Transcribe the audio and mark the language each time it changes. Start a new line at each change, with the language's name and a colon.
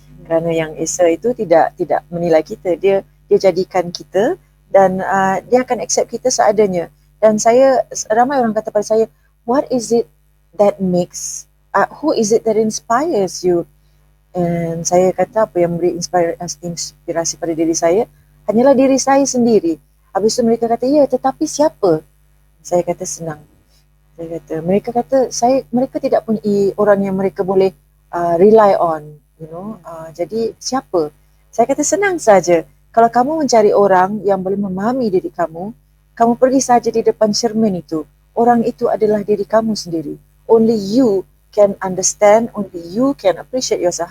Malay: Kerana Yang Esa itu tidak menilai kita, dia jadikan kita dan dia akan accept kita seadanya. Dan ramai orang kata pada saya,
English: what is it that makes, who is it that inspires you?
Malay: Dan saya kata apa yang memberi inspirasi pada diri saya hanyalah diri saya sendiri. Habis itu mereka kata, ya tetapi siapa? Saya kata senang. Mereka kata mereka tidak punya orang yang mereka boleh
English: rely on,
Malay: jadi siapa? Saya kata senang saja. Kalau kamu mencari orang yang boleh memahami diri kamu pergi saja di depan cermin itu. Orang itu adalah diri kamu sendiri.
English: Only you can understand, only you can appreciate yourself.